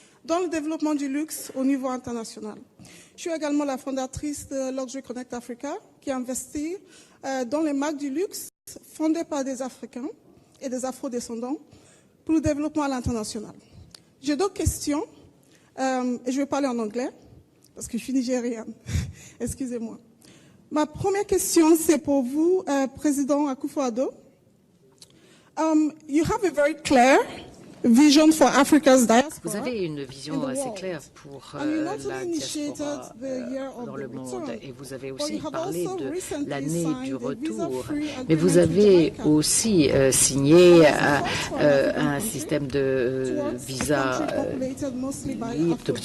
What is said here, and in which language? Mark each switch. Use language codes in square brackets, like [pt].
[fr] dans le développement du luxe au niveau international. Je suis également la fondatrice de Luxury Connect Africa, qui investit dans les marques du luxe fondées par des Africains et des Afro-descendants pour le développement à l'international. J'ai d'autres questions, et je vais parler en anglais, parce que je suis nigérienne. Excusez-moi. Ma première question, c'est pour vous, Président Akufo-Addo. [en] You have a very clear vision for Africa's diaspora. [fr] Vous avez une vision assez claire pour la diaspora dans le monde et vous avez aussi parlé de l'année du retour. Mais vous avez aussi signé un système de visa libre.